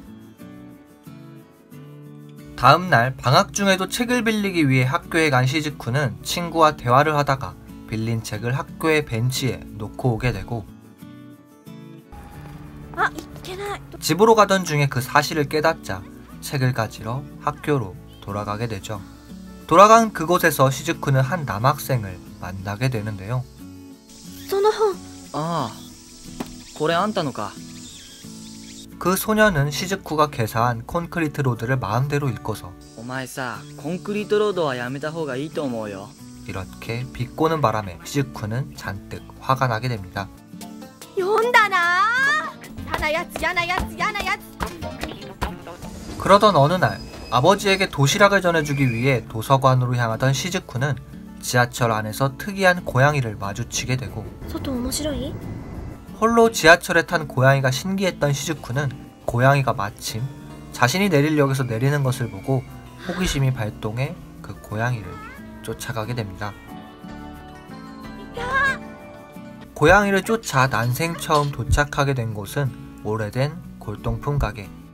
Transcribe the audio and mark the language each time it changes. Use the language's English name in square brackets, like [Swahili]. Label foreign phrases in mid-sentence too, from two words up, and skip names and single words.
[Korean] 다음날 방학 중에도 책을 빌리기 위해 학교에 간 시즈쿠는 친구와 대화를 하다가 빌린 책을 학교의 벤치에 놓고 오게 되고 집으로 가던 중에 그 사실을 깨닫자 책을 가지러 학교로 돌아가게 되죠. 돌아간 그곳에서 시즈쿠는 한 남학생을 만나게 되는데요. [Japanese] その本。ああ、これあんたのか。 [Korean] 그 소녀는 시즈쿠가 개사한 콘크리트 로드를 마음대로 읽고서 [Japanese] お前さ、コンクリートロードはやめた方がいいと思うよ. [Korean] 이렇게 비꼬는 바람에 시즈쿠는 잔뜩 화가 나게 됩니다. [Japanese] 読んだな。やなやつやなやつやなやつ. [Korean] 그러던 어느 날 아버지에게 도시락을 전해주기 위해 도서관으로 향하던 시즈쿠는 지하철 안에서 특이한 고양이를 마주치게 되고 [Japanese] 外面白い? [Korean] 홀로 지하철에 탄 고양이가 신기했던 시즈쿠는 고양이가 마침 자신이 내릴 역에서 내리는 것을 보고 호기심이 발동해 그 고양이를 쫓아가게 됩니다. 고양이를 쫓아 난생 처음 도착하게 된 곳은 오래된 골동품 가게.